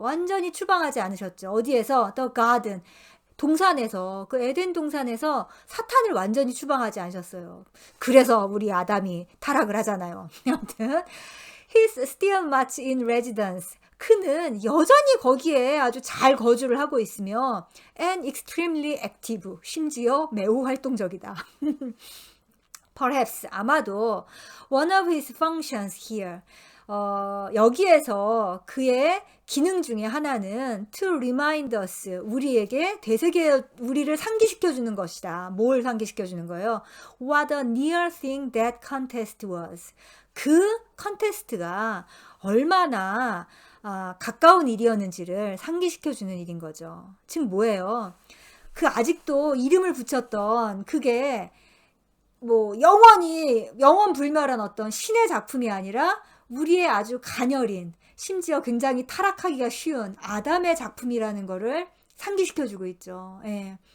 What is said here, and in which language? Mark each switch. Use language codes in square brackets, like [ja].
[ko] 완전히 추방하지 않으셨죠. 어디에서? [en] The garden. [ko] 동산에서, 그 에덴 동산에서 사탄을 완전히 추방하지 않으셨어요. 그래서 우리 아담이 타락을 하잖아요. 아무튼 [en] He's still much in residence. [ko] 그는 여전히 거기에 아주 잘 거주를 하고 있으며 [en] and extremely active. [ko] 심지어 매우 활동적이다. [en] Perhaps, [ko] 아마도 [en] one of his functions here. [ko] 여기에서 그의 기능 중에 하나는 [en] to remind us, [ko] 우리를 상기시켜 주는 것이다. 뭘 상기시켜 주는 거예요? [en] What a near thing that contest was. [ko] 그 컨테스트가 얼마나 가까운 일이었는지를 상기시켜 주는 일인 거죠. 즉 뭐예요? 그 아직도 이름을 붙였던 그게 뭐 영원불멸한 어떤 신의 작품이 아니라 우리의 아주 가녀린, 심지어 굉장히 타락하기가 쉬운 아담의 작품이라는 거를 상기시켜주고 있죠. 예.